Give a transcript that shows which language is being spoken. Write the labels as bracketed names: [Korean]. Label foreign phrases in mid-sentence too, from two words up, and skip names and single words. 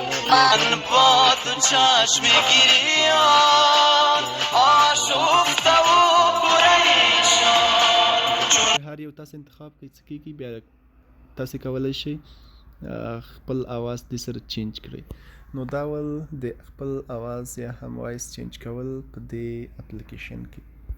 [Persian] من با تو چشم گریان آشفته و پریشان. [Pashto] هر یو تاسو انتخاب کوي څه کېږي، بیا تاسو کولی شئ خپل اواز دې سره چینج کړئ. نو دا ول د خپل اواز یا هم وایس چینج کول په دې اپلیکیشن کې.